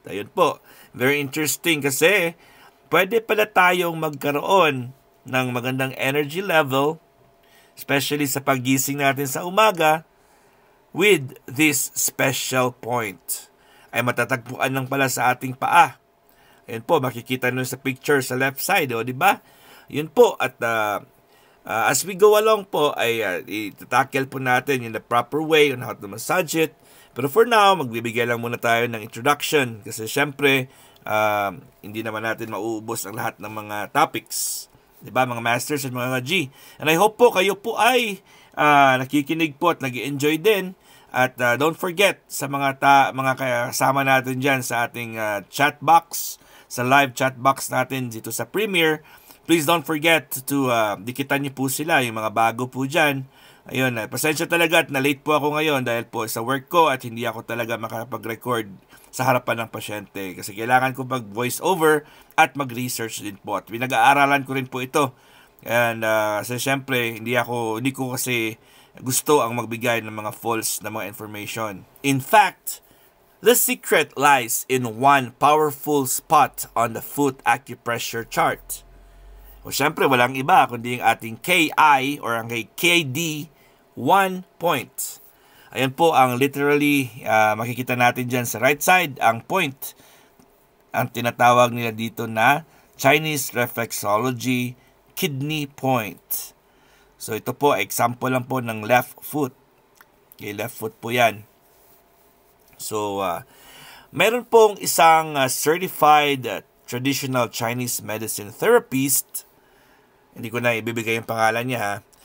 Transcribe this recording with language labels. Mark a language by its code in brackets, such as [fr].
[tl] Ayun po. [en] Very interesting [tl] kasi pwede pala tayong magkaroon ng magandang energy level, especially sa paggising natin sa umaga, [en] with this special point. [tl] Ay matatagpuan lang pala sa ating paa. Ayun po, makikita nyo sa picture sa left side, di ba? [en] Yun po, at as we go along [tl] po, ay itatakil po natin [en] in the proper way on how to massage it. [tl] Pero [en] for now, [tl] magbibigay lang muna tayo ng introduction kasi syempre, hindi naman natin mauubos ang lahat ng mga topics. Diba, mga masters at mga G. [en] And I hope [tl] po kayo po ay nakikinig po at nag-enjoy din. At [en] don't forget [tl] sa mga kasama natin dyan sa ating chat box, sa [en] live chat box [tl] natin dito sa Premiere. [en] Please don't forget to [tl] dikitan niyo po sila, yung mga bago po dyan. Ayun, pasensya talaga at na-late po ako ngayon dahil po sa work ko at hindi ako talaga makapag-record sa harapan ng pasyente. Kasi kailangan ko mag-voice over at mag-research din po. At pinag-aaralan ko rin po ito. And so syempre, hindi ko kasi gusto ang magbigay ng mga false na mga information. [en] In fact, the secret lies in one powerful spot on the foot acupressure chart. [tl] O syempre, walang iba kundi yung ating KI or ang KD 1 point. Ayan po ang literally makikita natin dyan sa right side, ang point. Ang tinatawag nila dito na Chinese reflexology kidney point. So ito po, example lang po ng left foot. Okay, left foot po yan. So, meron pong isang [en] certified traditional Chinese medicine therapist. [tl] Hindi ko na ibibigay yung pangalan niya ha.